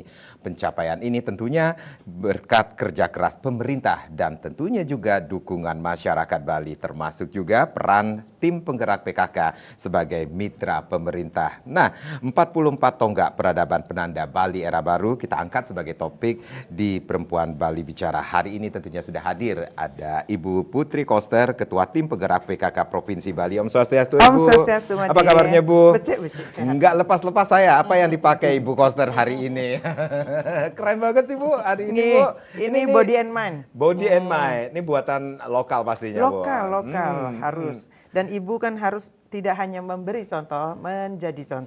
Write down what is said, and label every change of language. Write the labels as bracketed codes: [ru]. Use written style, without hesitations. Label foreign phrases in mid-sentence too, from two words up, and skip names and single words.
[id] Pencapaian ini tentunya berkat kerja keras pemerintah dan tentunya juga dukungan masyarakat Bali, termasuk juga peran tim penggerak PKK sebagai mitra pemerintah. Nah, 44 tonggak peradaban penanda Bali era baru kita angkat sebagai topik di Perempuan Bali Bicara. Hari ini tentunya sudah hadir ada Ibu Putri Koster, Ketua Tim Penggerak PKK Provinsi Bali. [sa] Om Swastiastu, [id] Ibu. [sa] Om Swastiastu, Made. [id] Apa kabarnya, Bu? Becek, sehat. Enggak lepas-lepas saya. Apa yang dipakai Ibu Koster hari ini? Keren banget sih, Bu. Hari ini, Bu. Ini Body and Mind. Body and Mind. Ini buatan lokal pastinya, Bu. Lokal harus. Dan Ibu kan harus tidak hanya memberi contoh, menjadi contoh.